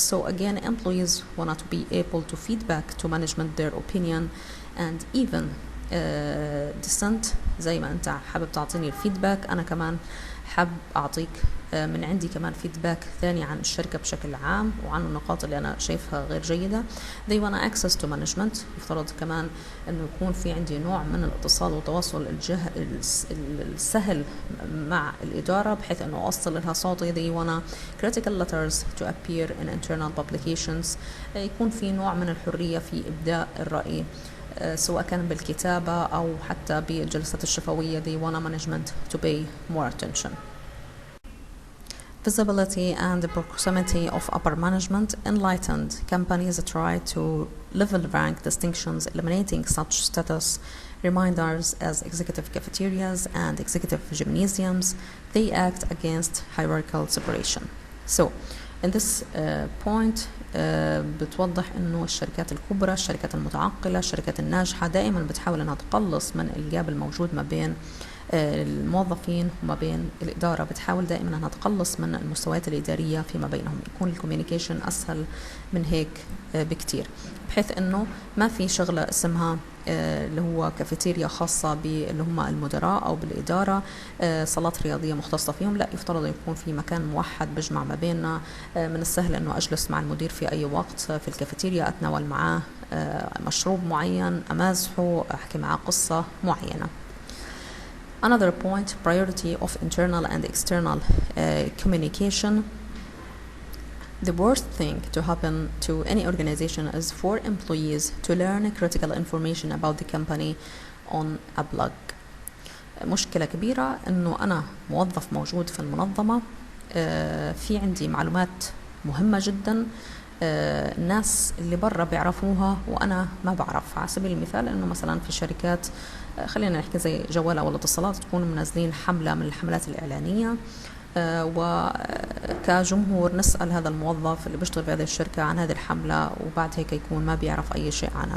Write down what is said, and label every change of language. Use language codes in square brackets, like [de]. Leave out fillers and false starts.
[en] So again, employees want to be able to feedback to management their opinion and even dissent. [ar] زي ما أنت حابب تعطيني الفيدباك، أنا كمان حاب أعطيك من عندي كمان فيدباك ثاني عن الشركة بشكل عام وعن النقاط اللي أنا شايفها غير جيدة. [en] They want access to management. [ar] يفترض كمان أنه يكون في عندي نوع من الاتصال والتواصل السهل مع الإدارة، بحيث أنه أوصل لها صوتي. [en] They want critical letters to appear in internal publications. [ar] يكون في نوع من الحرية في إبداء الرأي، سواء كان بالكتابة أو حتى بالجلسات الشفوية. [en] They want management to pay more attention. Visibility and the proximity of upper management. Enlightened companies try to level rank distinctions, eliminating such status reminders as executive cafeterias and executive gymnasiums. They act against hierarchical separation. So in this point [ar] بتوضح انه الشركات الكبرى، الشركات المتعقلة، الشركات الناجحة دائما بتحاول انها تقلص من الجاب الموجود ما بين الموظفين وما بين الإدارة. بتحاول دائما أنها تقلص من المستويات الإدارية فيما بينهم، يكون الكوميونيكيشن أسهل من هيك بكتير، بحيث أنه ما في شغلة اسمها اللي هو كافيتيريا خاصة باللي هم المدراء أو بالإدارة، صالات رياضية مختصة فيهم. لا، يفترض يكون في مكان موحد بيجمع ما بيننا. من السهل أنه أجلس مع المدير في أي وقت في الكافيتيريا، أتناول معاه مشروب معين، أمازحه، أحكي معاه قصة معينة. Another point, priority of internal and external communication. The worst thing to happen to any organization is for employees to learn critical information about the company on a blog. مشكلة كبيرة إنه أنا موظف موجود في المنظمة، في عندي معلومات مهمة جدا الناس اللي برا بيعرفوها وأنا ما بعرف. على سبيل المثال إنه مثلا في شركات، خلينا نحكي زي جوال أو الاتصالات، تكون منزلين حملة من الحملات الإعلانية، وكجمهور نسأل هذا الموظف اللي بيشتغل في هذه الشركة عن هذه الحملة، وبعد هيك يكون ما بيعرف أي شيء عنها.